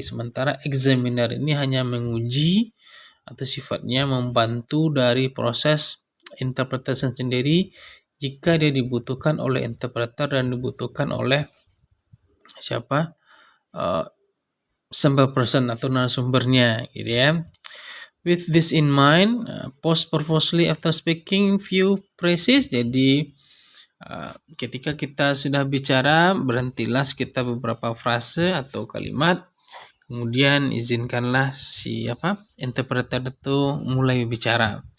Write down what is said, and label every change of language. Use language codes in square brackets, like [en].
[id] Sementara examiner ini hanya menguji atau sifatnya membantu dari proses interpretation sendiri jika dia dibutuhkan oleh interpreter dan dibutuhkan oleh siapa? Sample person atau narasumbernya gitu ya. [en] With this in mind, pause purposely after speaking few phrases. [id] Jadi ketika kita sudah bicara, berhentilah sekitar beberapa frase atau kalimat. Kemudian izinkanlah si interpreter itu mulai bicara.